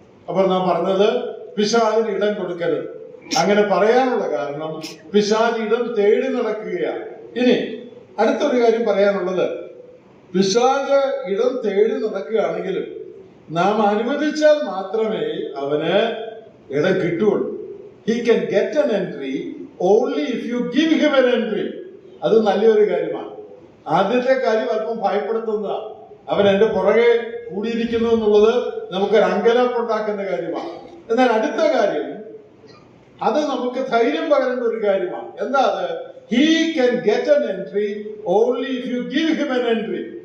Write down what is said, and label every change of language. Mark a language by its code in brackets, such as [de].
[ml] അപ്പൊ നാം പറഞ്ഞത് പിശാചിന് ഇടം കൊടുക്കരുത്. അങ്ങനെ പറയാനുള്ള കാരണം പിശാച് ഇടം തേടി നടക്കുകയാണ്. ഇനി അടുത്തൊരു കാര്യം പറയാനുള്ളത്, പിശാച് ഇടം തേടി നടക്കുകയാണെങ്കിലും നാം അനുവദിച്ചാൽ മാത്രമേ അവന് ഇടം കിട്ടുകയുള്ളൂ. [en] He can get an entry only if you give him an entry. [ml] അത് നല്ലൊരു കാര്യമാണ്. ആദ്യത്തെ കാര്യം അല്പം ഭയപ്പെടുത്തുന്നതാണ്. അവൻ എന്റെ പുറകെ കൂടിയിരിക്കുന്നു എന്നുള്ളത് നമുക്കൊരു അങ്കലാപ്പുണ്ടാക്കുന്ന കാര്യമാണ്. എന്നാൽ അടുത്ത കാര്യം, അത് നമുക്ക് ധൈര്യം പകരേണ്ട ഒരു കാര്യമാണ്. എന്താ അത്? [en] He can get an entry only if you give him an entry.